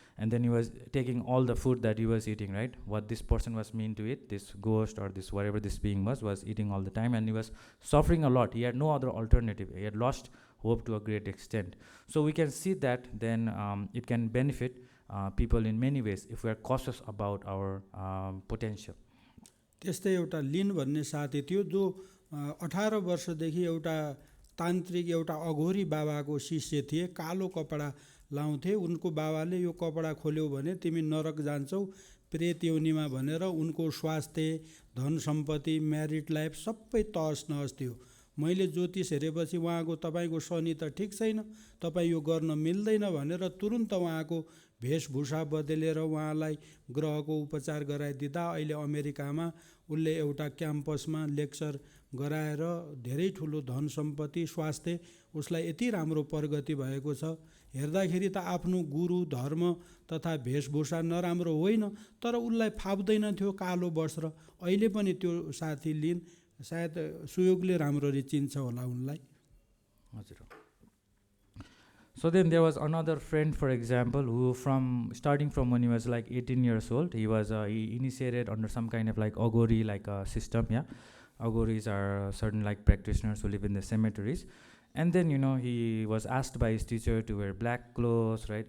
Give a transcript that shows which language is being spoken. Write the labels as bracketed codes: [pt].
[en] And then he was taking all the food that he was eating, right? What this person was meant to eat, this ghost or this whatever this being was eating all the time, and he was suffering a lot. He had no other alternative. He had lost hope to a great extent. So we can see that then it can benefit people in many ways if we are cautious about our potential. [ne] त्यस्तै एउटा लिन भन्ने साथी थियो जो 18 वर्षदेखि एउटा तान्त्रिक एउटा अघोरी बाबाको शिष्य थिए। कालो कपडा लाउँथे। उनको बाबाले यो कपडा खोल्यौ भने तिमी नरक जान्छौ प्रेत योनिमा भनेर उनको स्वास्थ्य, धन सम्पत्ति, म्यारिड लाइफ सबै तहस नहस थियो। मैले ज्योतिष हेरेपछि उहाँको तपाईको शनि त ठीक छैन, तपाई यो गर्न मिल्दैन भनेर तुरुन्त उहाँको भेषभूषा बदलेर उहाँलाई ग्रहको उपचार गराइदिँदा अहिले अमेरिकामा उनले एउटा क्याम्पसमा लेक्चर गराएर धेरै ठुलो धन सम्पत्ति, स्वास्थ्य उसलाई यति राम्रो प्रगति भएको छ। हेर्दाखेरि त आफ्नो गुरु, धर्म तथा भेषभूषा नराम्रो होइन, तर उनलाई फाप्दैन थियो कालो वस्त्र। अहिले पनि त्यो साथी लिन सायद सुयोगले राम्ररी चिन्छ होला उनलाई। हजुर। [en] So then there was another friend, for example, who starting from when he was like 18 years old, he initiated under some kind of like Agori like system, yeah. Agoris are certain like practitioners who live in the cemeteries. And then, he was asked by his teacher to wear black clothes, right?